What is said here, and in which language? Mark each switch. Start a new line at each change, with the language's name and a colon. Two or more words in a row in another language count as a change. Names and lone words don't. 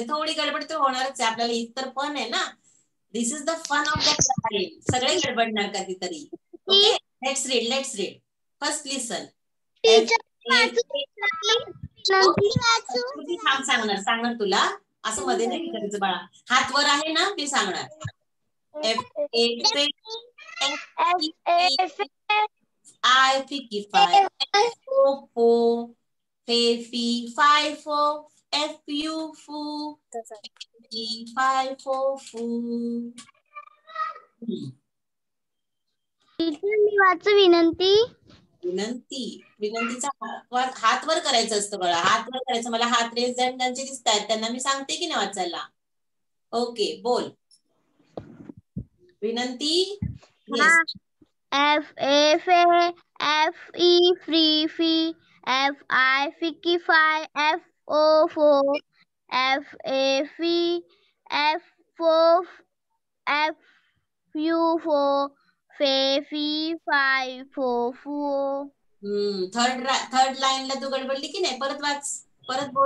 Marathi: थोडी गडबड तर होणारच आहे आपल्याला, इतर पण आहे ना.
English: this is the fun of the time.
Marathi: सगळे गडबडणार कधीतरी.
English: okay, let's read. First listen.
Marathi: सांगणार तुला. असं मध्ये नाही करायचं बाळा. हात वर आहे ना, मी सांगणार. I, Ficky, 5, F-O, Fee, 5, 4, F-U, Fu, F-E, 5, 4, Fu. मी वाचू विनंती? विनंतीचा हात वर करायचं असतं बाळा. हात वर करायचं. मला हात रेस ज्यांचे दिसत आहेत त्यांना मी सांगते की नाही वाचायला. ओके, बोल. विनंती. येस. F-A-F-E, F-E, F-I, Ficky, 5, F-O-4, F-A-F-E, F-4, F-U-4, Fe-Fi, 5, 4, 4.
English: third line
Marathi: तू गडबडली की नाही? परत वाच, परत बोल.